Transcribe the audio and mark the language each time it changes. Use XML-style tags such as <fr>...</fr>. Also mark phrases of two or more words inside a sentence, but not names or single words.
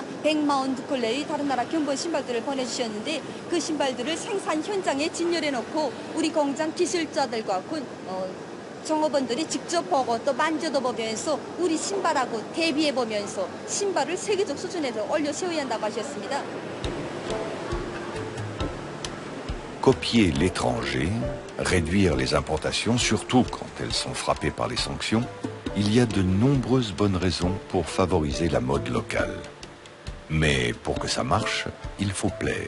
<ko>142컬레의 다른 나라 견본 신발들을 보내주셨는데 그 신발들을 생산 현장에 진열해 놓고 우리 공장 기술자들과 종업원들이 직접 보고 또 만져도 보면서 우리 신발하고 대비해 보면서 신발을 세계적 수준에서 올려 세워야 한다고 하셨습니다.</ko> <fr>Copier l'étranger, réduire les importations, surtout quand elles sont frappées par les sanctions, il y a de nombreuses bonnes raisons pour favoriser la mode locale. Mais pour que ça marche, il faut plaire.</fr>